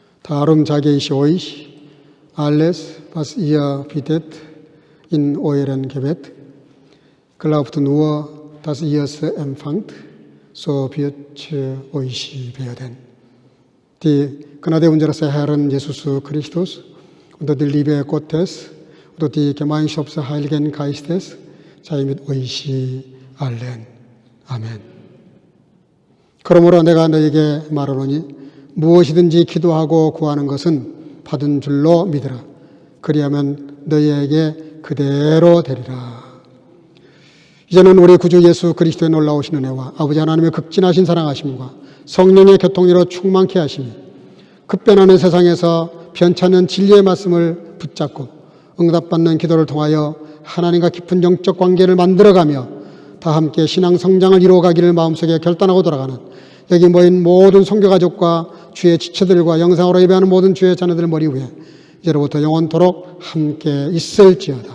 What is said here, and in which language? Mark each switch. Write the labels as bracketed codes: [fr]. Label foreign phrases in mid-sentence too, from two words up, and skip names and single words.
[de] Darum sage ich euch, alles, was ihr bittet in eurem Gebet, glaubt nur, dass ihr es empfangt, so wird euch werden. Die Gnade unseres Herrn Jesus Christus und die Liebe Gottes und die Gemeinschaft des Heiligen Geistes sei mit euch allen. [ko] 아멘. 그러므로 내가 너에게 말하노니 무엇이든지 기도하고 구하는 것은 받은 줄로 믿으라. 그리하면 너희에게 그대로 되리라. 이제는 우리 구주 예수 그리스도의 놀라우신 은혜와 아버지 하나님의 극진하신 사랑하심과 성령의 교통으로 충만케 하심이 급변하는 세상에서 변찮은 진리의 말씀을 붙잡고 응답받는 기도를 통하여 하나님과 깊은 영적 관계를 만들어가며 다 함께 신앙 성장을 이루어가기를 마음속에 결단하고 돌아가는 여기 모인 모든 선교가족과 주의 지체들과 영상으로 예배하는 모든 주의 자녀들 머리 위에 이제로부터 영원토록 함께 있을지어다.